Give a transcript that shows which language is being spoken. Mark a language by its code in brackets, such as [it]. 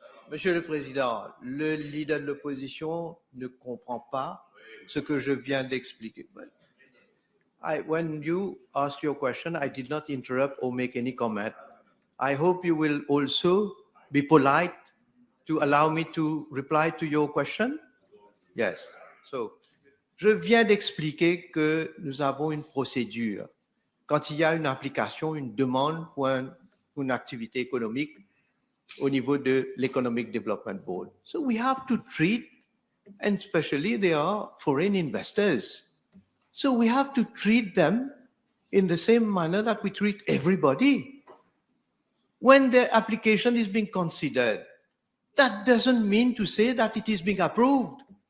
[fr] Monsieur le Président, le leader de l'opposition ne comprend pas ce que je viens d'expliquer. [en] When you asked your question, I did not interrupt or make any comment. I hope you will also be polite to allow me to reply to your question. Yes. So, [fr] je viens d'expliquer que nous avons une procédure. Quand il y a une application, une demande pour une activité économique au niveau de l'Economic Development Board. [en] So we have to treat, and especially they are foreign investors. So we have to treat them in the same manner that we treat everybody. When the application is being considered, that doesn't mean to say that it is being approved.